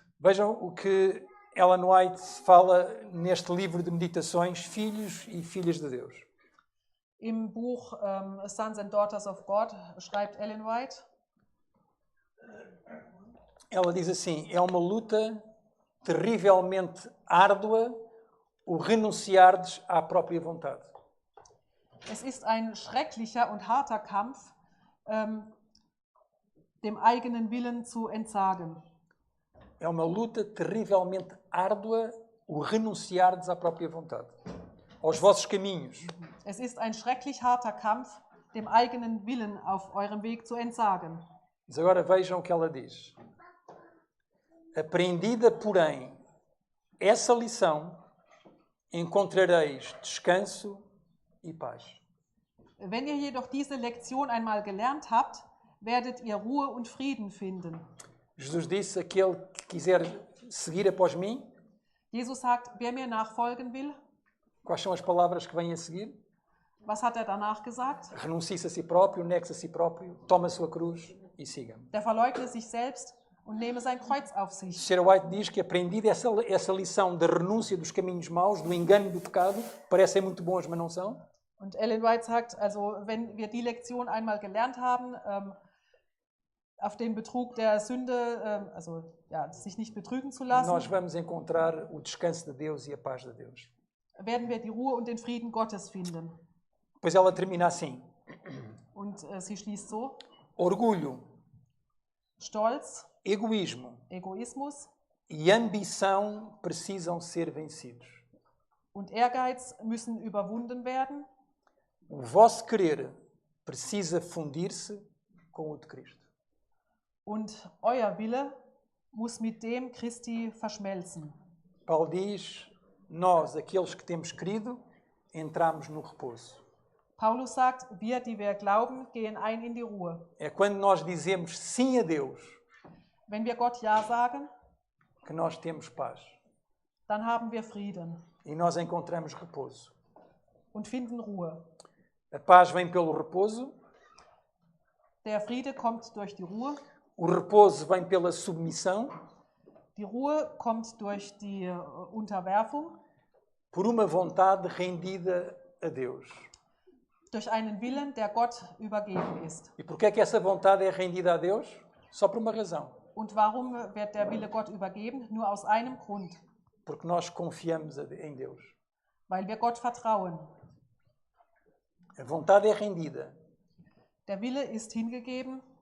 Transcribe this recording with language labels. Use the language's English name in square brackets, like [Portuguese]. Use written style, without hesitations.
[Portuguese] Vejam o que Ellen White fala neste livro de meditações, Filhos e Filhas de Deus. [German] Im Buch Sons and Daughters of God schreibt Ellen White, [Portuguese] Ela diz assim, é uma luta terrivelmente árdua o renunciardes à própria vontade. [German] es ist ein schrecklicher und harter Kampf, dem eigenen Willen zu entsagen. [Portuguese] É uma luta terrivelmente árdua o renunciardes à própria vontade, aos vossos caminhos. [German] Es ist ein schrecklich harter Kampf, dem eigenen Willen auf eurem Weg zu entsagen. [Portuguese] Mas agora vejam o que ela diz. Aprendida, porém, essa lição, encontrareis descanso e paz. [German] Wenn ihr jedoch diese Lektion einmal gelernt habt, werdet ihr Ruhe und Frieden finden. [Portuguese] Jesus disse, aquele que quiser seguir após mim, [German] Jesus sagt, wer mir nachfolgen will, [Portuguese] quais são as palavras que vêm a seguir? [German] was hat er danach gesagt? [Portuguese] Renuncie-se a si próprio, negue-se a si próprio, tome a sua cruz e siga-me. [German] Der verleugne sich selbst und nehme sein Kreuz auf sich. [Portuguese] Sarah White diz que aprendida essa lição da renúncia dos caminhos maus, do engano do pecado, parecem muito bons, mas não são. [German] Und Ellen White sagt, also wenn wir die Lektion einmal gelernt haben, auf den Betrug der Sünde, also ja, sich nicht betrügen zu [Portuguese] Nós [German] lassen, [Portuguese] vamos encontrar o descanso de Deus e a paz de Deus. [German] werden wir die Ruhe und den Frieden Gottes finden. [Portuguese] Pois ela termina assim. [German] Und sie schließt so, [Portuguese] Orgulho, [German] Stolz, [Portuguese] egoísmo [German] Egoismus [Portuguese] e ambição precisam ser vencidos. [German] und Ehrgeiz müssen überwunden werden. [Portuguese] O vosso querer precisa fundir-se com o de Cristo. [German] Und euer Wille muss mit dem Christi verschmelzen. [Portuguese] Paulo diz, nós, aqueles que temos crido, entramos no repouso. [German] Paulus sagt, wir, die wir glauben, gehen ein in die Ruhe. [Portuguese] É quando nós dizemos sim a Deus [German] Wenn wir Gott Ja sagen, [Portuguese] que nós temos paz [German] dann haben wir Frieden [Portuguese] e nós encontramos repouso. [German] und finden Ruhe. [Portuguese] A paz vem pelo repouso, [German] Der Friede kommt durch die Ruhe, [Portuguese] o repouso vem pela submissão, [German] die Ruhe kommt durch die Unterwerfung, [Portuguese] por uma vontade rendida a Deus. [German] durch einen Willen, der Gott übergeben ist. [Portuguese] E porquê é que essa vontade é rendida a Deus? Só por uma razão. [German] Und warum wird der Wille Gott übergeben? Nur aus einem Grund, [Portuguese] Porque nós confiamos em Deus. [German] weil wir Gott vertrauen. [Portuguese] A vontade é rendida [German] Der Wille ist hingegeben,